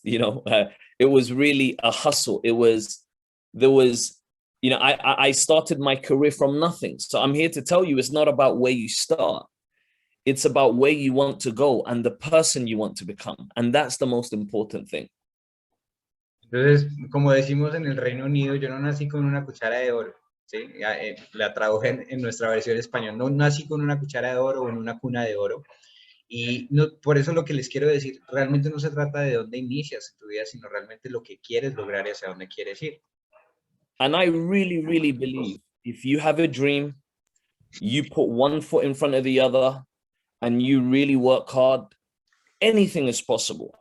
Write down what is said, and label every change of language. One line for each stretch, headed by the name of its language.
English: It was really a hustle. There was, I started my career from nothing. So I'm here to tell you, it's not about where you start. It's about where you want to go and the person you want to become. And that's the most important thing.
Spanish: Entonces, como decimos en el Reino Unido, yo no nací con una cuchara de oro, ¿sí? La traduje en nuestra versión español. No nací con una cuchara de oro o en una cuna de oro. Y no, por eso lo que les quiero decir, realmente no se trata de dónde inicias en tu vida, sino realmente lo que quieres lograr y hacia dónde quieres ir.
English: And I really, really believe if you have a dream, you put one foot in front of the other, and you really work hard, anything is possible.